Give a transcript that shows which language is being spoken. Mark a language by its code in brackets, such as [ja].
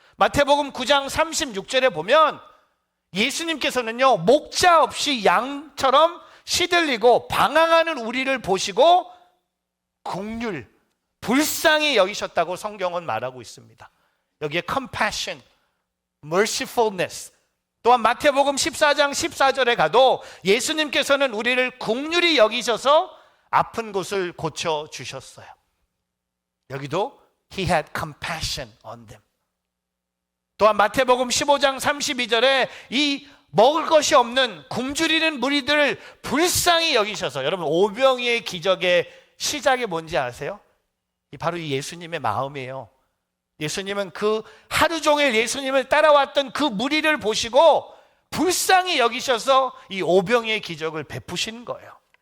[ko] 마태복음 9장 36절에 보면 예수님께서는요, 목자 없이 양처럼 시들리고 방황하는 우리를 보시고 국률, 불쌍히 여기셨다고 성경은 말하고 있습니다. 여기에 compassion, mercifulness, 또한 마태복음 14장 14절에 가도 예수님께서는 우리를 국률이 여기셔서 아픈 곳을 고쳐주셨어요. 여기도 [en] He had compassion on them. [ko] 또한 마태복음 15장 32절에 이 먹을 것이 없는 굶주리는 무리들을 불쌍히 여기셔서, 여러분 오병이의 기적의 시작이 뭔지 아세요? 바로 이 예수님의 마음이에요. 예수님은 그 하루 종일 예수님을 따라왔던 그 무리를 보시고 불쌍히 여기셔서 이 오병이의 기적을 베푸신 거예요.